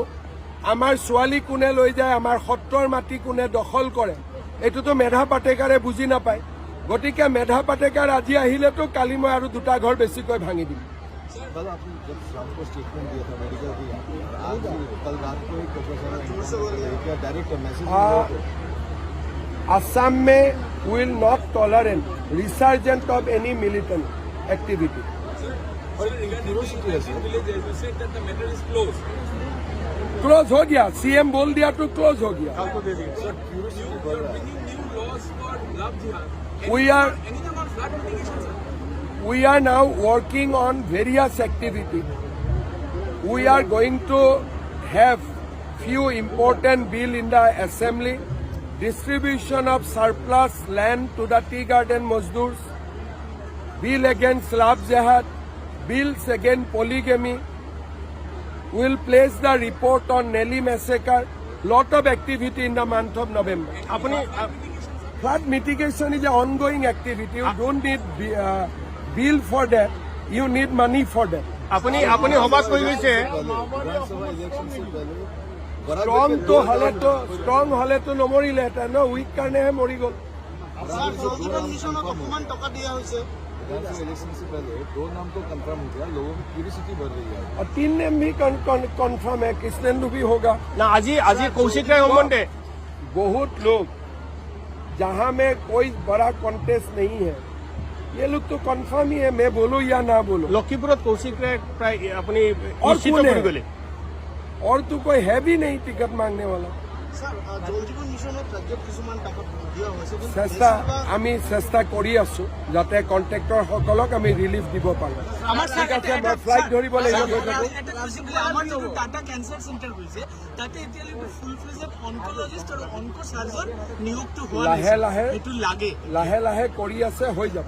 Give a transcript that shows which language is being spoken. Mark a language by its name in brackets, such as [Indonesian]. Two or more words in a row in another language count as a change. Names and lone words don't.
[Assamese] আমাৰ ছোৱালী কোনে লৈ যায়, আমাৰ সত্ৰৰ মাটি কোনে দখল কৰে, এইটোতো মেধা পাটেকাৰে বুজি নাপায়। গতিকে মেধা পাটেকাৰ আজি আহিলেতো কালি মই আৰু দুটা ঘৰ বেছিকৈ ভাঙি দিম। [English] Assam में will not tolerate resurgence of any militant activity. [Hindi] क्लोज हो गया, सीएम बोल दिया तो क्लोज हो गया। [English] We are now working on various activities. We are going to have few important bill in the assembly. Distribution of surplus land to the tea garden Mazdoors, bill against love jihad, bills against polygamy. We'll place the report on Nelly massacre. Lot of activity in the month of November. Flood mitigation is an ongoing activity. You don't need bill for that. You need money for that. [Assamese] আপুনি সভা কৰি গৈছে। স্ট্ৰং হলেতো নমৰিলে ন, উইক কাৰণেহে মৰি গ'ল। [Hindi] और 3 नेम भी कंफर्म है, कृष्णेंदु भी होगा ना। आज कौशिक राय होंगे। बहुत लोग जहां में कोई बड़ा कॉन्टेस्ट नहीं है, ये लोग तो कंफर्म ही है, मैं बोलूं या ना बोलूं। लखीपुर कौशिक राय प्राय अपनी और तो कोई है भी नहीं टिकट मांगने वाला। [Assamese] চেষ্টা কৰি আছো যাতে কন্ট্ৰেক্টৰসকলক আমি ৰিলিফ দিব পাৰোঁ। ঠিক আছে, মই ফ্লাইট ধৰিব লাগিব। লাহে লাহে কৰি আছে, হৈ যাব।